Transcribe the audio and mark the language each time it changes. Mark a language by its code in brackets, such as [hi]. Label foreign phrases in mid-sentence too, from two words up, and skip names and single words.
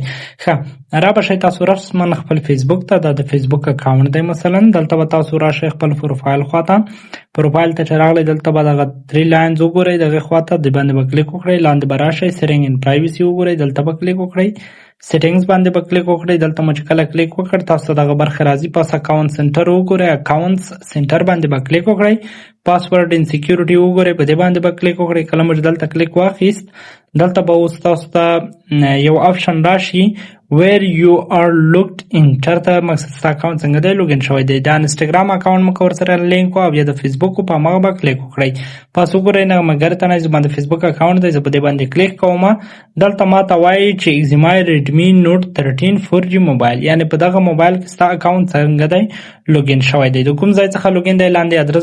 [ps] ښه رابشئ تاسو رسما خپل فیسبوک ته دا د فیسبوک اکاونټ دی مثلا دلته به تاسو راشئ خپل پروفایل خواته پروفایل ته چې راغلی دلته به دغه 3 لاینز وګورئ دغې خواته د باندې به کلیک وکړئ لاندې به راشئ [en] setting and privacy [ps] وګورئ دلته به کلیک وکړئ سیټینګز باندې به کلیک وکړئ دلته مو چې کله کلیک وکړ تاسو ته دغه برخه راځي پاس [en] account center [ps] وګورئ [en] accounts center [ps] باندې به کلیک وکړئ پاسورډ [en] and security [ps] وګورئ په دې باندې به کلیک وکړئ کله مو دلته کلیک واخیست دلته به اوس تاسو ته یو آپشن راشي [en] where you are logged in [ps] چرته مقصد ستا اکاونټ څنګه دی لوګین شوی دی د انسټاګرام اکاونټ مو که ورسره لینک او یا د فیسبوک په هماغه به کلیک وکړئ پاس وګورئ نه مګر ته نه زما د فیسبوک اکاونټ دی زه په دې باندې کلیک کوم دلته ماته وایي چې اگزیمای ریډمي نوټ 13 4G موبایل یعنی په دغه موبایل کې ستا اکاونټ څنګه دی لوګین شوی دی د کوم ځای څخه لوګین دی لاندې ادرس